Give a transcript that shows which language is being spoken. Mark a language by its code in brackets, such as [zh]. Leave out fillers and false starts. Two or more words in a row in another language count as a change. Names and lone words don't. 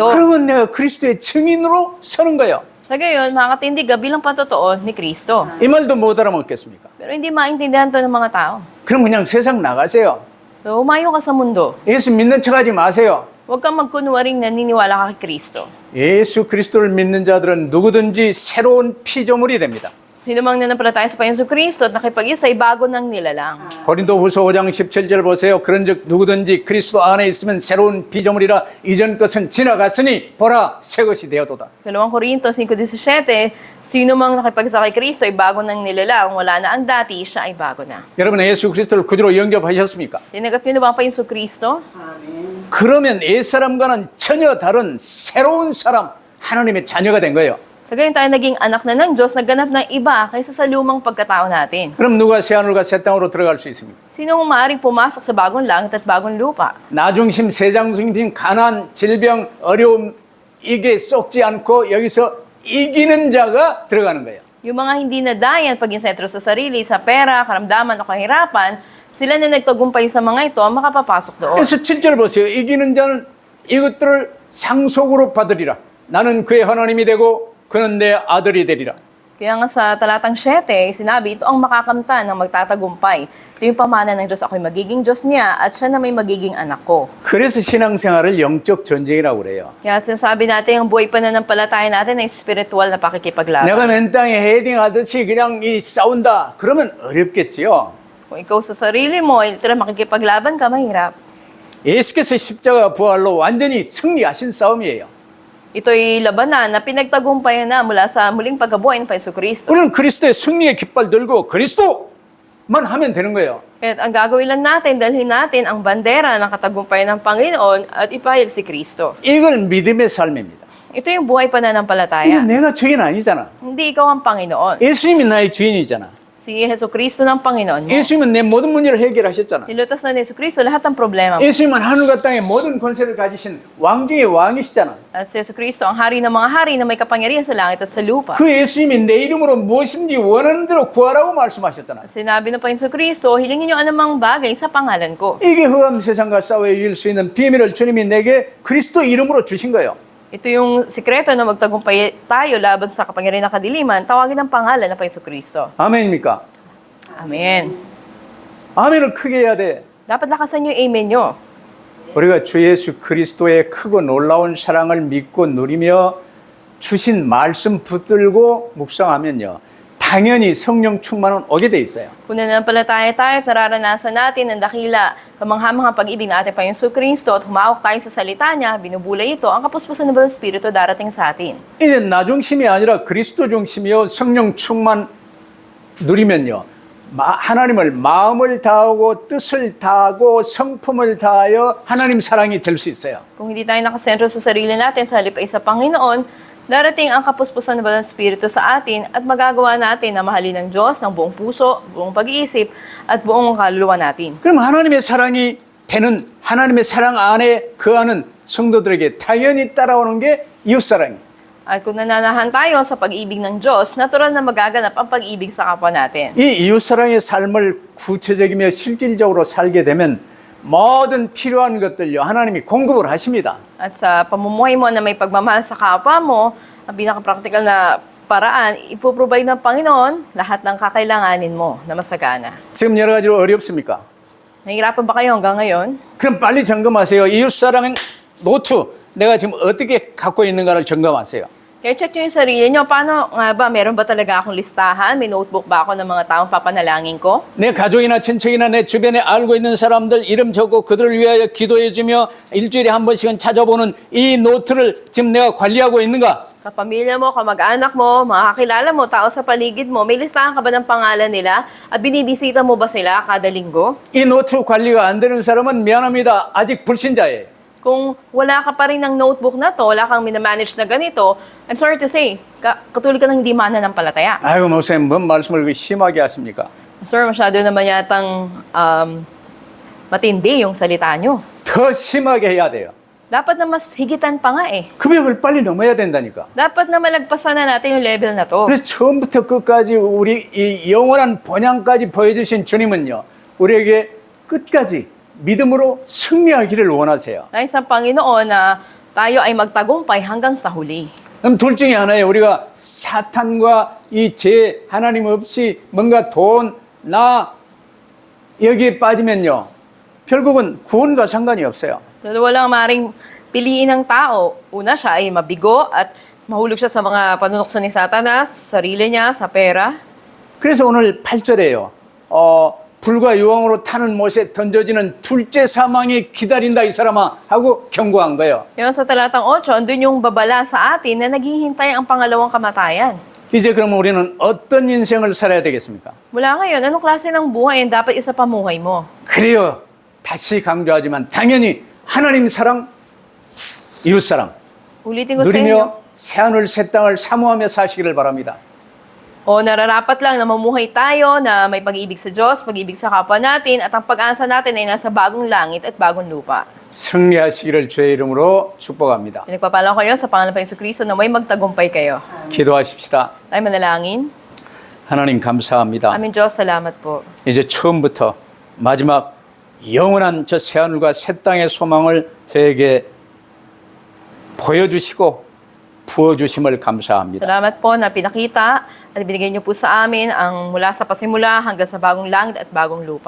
[ko] 그러면 내가 그리스도의 증인으로 서는 거예요. [tl] Sa gayon, makakatindig ka bilang patotoo ni Kristo. [ko] 이 말도 못 알아먹겠습니까? [tl] Pero hindi maintindihan to ng mga tao. [ko] 그럼 그냥 세상 나가세요. [tl] So, umayo ka sa mundo. [ko] 예수 믿는 척하지 마세요. [tl] Huwag kang magkunwaring naniniwala ka kay Kristo. [ko] 예수 그리스도를 믿는 자들은 누구든지 새로운 피조물이 됩니다. [tl] Sino mang nanampalataya sa Panginoon Kristo at nakipag-isa ay bago ng nilalang. [ko] 고린도후서 5장 17절 보세요. 그런즉 누구든지 그리스도 안에 있으면 새로운 피조물이라 이전 것은 지나갔으니 보라 새 것이 되었도다. [tl] 2 Corinto 5:17, sino mang nakipag-isa kay Kristo ay bago ng nilalang, wala na ang dati, siya ay bago na. [ko] 여러분 예수 그리스도를 구주로 영접하셨습니까? [tl] Tinanggap niyo na ba ang Panginoon Kristo? [ko] 그러면 옛사람과는 전혀 다른 새로운 사람 하나님의 자녀가 된 거예요. [tl] Sa gayon tayo naging anak na ng Diyos, nagganap ng iba kaysa sa lumang pagkatao natin. [ko] 그럼 누가 새하늘과 새 땅으로 들어갈 수 있습니까? [tl] Sino ang maaaring pumasok sa bagong langit at bagong lupa? [ko] 나중심, 세장중심, 가난, 질병, 어려움 이게 썩지 않고 여기서 이기는 자가 들어가는 거예요. [tl] Yung mga hindi nadayan paging sentro sa sarili, sa pera, karamdaman o kahirapan, sila na nagtagumpay sa mga ito ang makapapasok doon. [ko] 그래서 7절 보세요. 이기는 자는 이것들을 상속으로 받으리라. 나는 그의 하나님이 되고 그는 내 아들이 되리라. [tl] Kaya nga sa talatang 7, sinabi, ito ang makakamtan ng magtatagumpay. Ito yung pamana ng Diyos, ako'y magiging Diyos niya at siya na may magiging anak ko. [ko] 그래서 신앙생활을 영적 전쟁이라고 그래요. [tl] Kaya sinasabi natin, ang buhay pananampalataya natin ay spiritual na pakikipaglaban. [ko] 내가 맨 땅에 헤딩하듯이 그냥 싸운다. 그러면 어렵겠지요. [tl] Kung ikaw sa sarili mo, literal makikipaglaban ka, mahirap. [ko] 예수께서 십자가 부활로 완전히 승리하신 싸움이에요. [tl] Ito'y labanan na pinagtagumpayan na mula sa muling pagkabuhay ng Jesucristo. [ko] 우리는 그리스도의 승리의 깃발 들고 그리스도만 하면 되는 거예요. [tl] At ang gagawin lang natin, dalhin natin ang bandera ng katagumpayan ng Panginoon at ipahayag si Kristo. [ko] 이걸 믿음의 삶입니다. [tl] Ito yung buhay [ko] 이제 [tl] pananampalataya. [ko] 내가 주인 아니잖아. [tl] Hindi ikaw ang Panginoon. [ko] 예수님이 나의 주인이잖아. [tl] Si Jesucristo ng Panginoon mo. [ko] 예수님은 내 모든 문제를 해결하셨잖아. [tl] Nilutas na ni Jesucristo lahat ng problema mo. [ko] 예수님은 하늘과 땅의 모든 권세를 가지신 왕 중의 왕이시잖아. [tl] At si Jesucristo ang hari ng mga hari na may kapangyarihan sa langit at sa lupa. [ko] 그 예수님이 내 이름으로 무엇인지 원하는 대로 구하라고 말씀하셨잖아. [tl] At sinabi ng Panginoon Jesucristo, hilingin niyo anumang bagay sa pangalan ko. [ko] 이게 흑암 세상과 싸워 이길 수 있는 비밀을 주님이 내게 그리스도 이름으로 주신 거예요. [tl] Ito yung sikreto na magtagumpay tayo laban sa kapangyarihan ng kadiliman, tawagin ang pangalan ng Panginoon Jesucristo. [ko] 아멘입니까? [tl] Amen. [ko] 아멘을 크게 해야 돼. [tl] Dapat lakasan niyo yung amen niyo. [ko] 우리가 주 예수 그리스도의 크고 놀라운 사랑을 믿고 누리며 주신 말씀 붙들고 묵상하면요. 당연히 성령 충만은 오게 돼 있어요. [tl] Kung nananampalataya tayo at nararanasan natin ang dakila, kamangha-manghang pag-ibig na ating Panginoon Jesucristo at humawak tayo sa salita niya, binubulay ito, ang kapuspusan ng Banal Espiritu darating sa atin. [ko] 이제 나 중심이 아니라 그리스도 중심이요. 성령 충만 누리면요. 하나님을 마음을 다하고 뜻을 다하고 성품을 다하여 하나님 사랑이 될 수 있어요. [tl] Kung hindi tayo nakasentro sa sarili natin sa halip ay sa Panginoon, darating ang kapuspusan ng Banal Espiritu sa atin at magagawa natin na mahalin ng Diyos ng buong puso, buong pag-iisip, at buong kaluluwa natin. [ko] 그럼 하나님의 사랑이 되는 하나님의 사랑 안에 거하는 성도들에게 당연히 따라오는 게 이웃사랑이에요. [tl] At kung nananahan tayo sa pag-ibig ng Diyos, natural na magaganap ang pag-ibig sa kapwa natin. [ko] 이 이웃사랑의 삶을 구체적이며 실질적으로 살게 되면 모든 필요한 것들요 하나님이 공급을 하십니다. [tl] At sa pamumuhay mo na may pagmamahal sa kapwa mo, ang pinaka-practical na paraan, ipoprovide ng Panginoon lahat ng kakailanganin mo na masagana. [ko] 지금 여러 가지로 어렵습니까? [tl] Nahihirapan ba kayo hanggang ngayon? [ko] 그럼 빨리 점검하세요. 이웃사랑 노트 내가 지금 어떻게 갖고 있는가를 점검하세요. [tl] Kaya check nyo yung sarili nyo. Paano nga ba? Meron ba talaga akong listahan? May notebook ba ako ng mga taong papanalangin ko? [ko] 내 가족이나 친척이나 내 주변에 알고 있는 사람들 이름 적고 그들을 위하여 기도해주며 일주일에 한 번씩은 찾아보는 이 노트를 지금 내가 관리하고 있는가? [tl] Kapamilya mo, kamag-anak mo, mga kakilala mo, tao sa paligid mo, may listahan ka ba ng pangalan nila? At binibisita mo ba sila kada linggo? [ko] 이 노트 관리가 안 되는 사람은 미안합니다. 아직 불신자예요. [tl] Kung wala ka pa rin ng notebook na to, wala kang minamanage na ganito, [en] I'm sorry to say, [tl] katulad ka ng hindi mananampalataya. [ko] 아이고 목사님 뭔 말씀을 그렇게 심하게 하십니까? [tl] Sir, masyado naman yatang matindi yung salita nyo. [ko] 더 심하게 해야 돼요. [tl] Dapat na mas higitan pa nga eh. [ko] 금액을 빨리 넘어야 된다니까. [tl] Dapat na malagpasan na natin yung level na to. [ko] 그래서 처음부터 끝까지 우리 이 영원한 본향까지 보여주신 주님은요, 우리에게 끝까지 믿음으로 승리하기를 원하세요. [tl] Nais ng Panginoon na tayo ay magtagumpay hanggang sa huli. [ko] 그럼 둘 중에 하나예요. 우리가 사탄과 이 죄 하나님 없이 뭔가 돈, 나 여기에 빠지면요, 결국은 구원과 상관이 없어요. [tl] Dalawa lang maring piliin ng tao. Una, siya ay mabigo at mahulog siya sa mga panunokso ni Satanas, sarili niya, sa pera. [ko] 그래서 오늘 8절에요. 불과 유황으로 타는 못에 던져지는 둘째 사망이 기다린다 이 사람아 하고 경고한 거예요. [tl] Yung sa talatang 8, andun yung babala sa atin na naghihintay ang pangalawang kamatayan. [ko] 이제 그러면 우리는 어떤 인생을 살아야 되겠습니까? [tl] Mula ngayon, anong klase ng buhay ang dapat isa pamuhay mo? [ko] 그래요. 다시 강조하지만 당연히 하나님 사랑, 이웃 사랑 [tl] Ulitin ko sa inyo. [ko] 누리며 새하늘 새 땅을 사모하며 사시기를 바랍니다. [tl] O nararapat lang na mamuhay tayo na may pag-ibig sa Diyos, pag-ibig sa kapwa natin, at ang pag-asa natin ay nasa bagong langit at bagong lupa. [ko] 승리하시기를 주의 이름으로 축복합니다. [tl] Pinagpapala ko kayo sa pangalan ng Jesucristo na may magtagumpay kayo. [ko] 기도하십시다. [tl] Tayo manalangin. [ko] 하나님 감사합니다. [tl] Aming Diyos, salamat po. [ko] 이제 처음부터 마지막 영원한 저 새하늘과 새 땅의 소망을 저에게 보여주시고 부어주심을 감사합니다. [tl] Salamat po na pinakita at binigay niyo po sa amin ang mula sa pasimula hanggang sa bagong langit at bagong lupa.